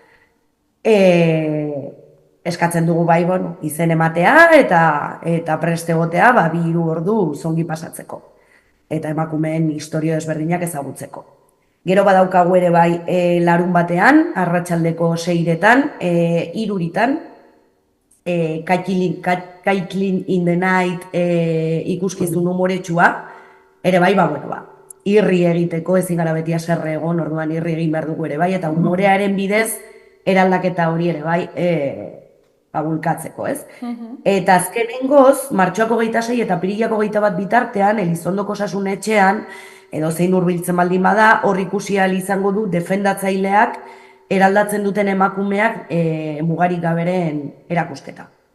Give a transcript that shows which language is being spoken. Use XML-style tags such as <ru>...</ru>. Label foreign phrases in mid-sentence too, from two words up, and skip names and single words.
<eu>Eskatzen dugu bai, bueno, izen ematea eta preste egotea 2-3 ordu zongi pasatzeko. Eta emakumeen historia desberdinak ezagutzeko. Gero badaukagu ere bai larun batean, arratsaldeko 6-etan, 3-etan, Kaitlin in the Night ikuskizun humoretsua, ere bai, irri egiteko ezin gara beti haserre egon, orduan irri egin behar dugu ere bai, eta humorearen bidez eraldaketa hori ere bai bulkatzeko, ez? Eta azkenengoz, martxoak 26 eta apirilak 21 bitartean, Elizondoko Osasun Etxean, edo zein hurbiltzen baldin bada, hor ikusi ahal izango du defendatzaileak eraldatzen duten emakumeak mugarik gaberen erakusketa.</eu>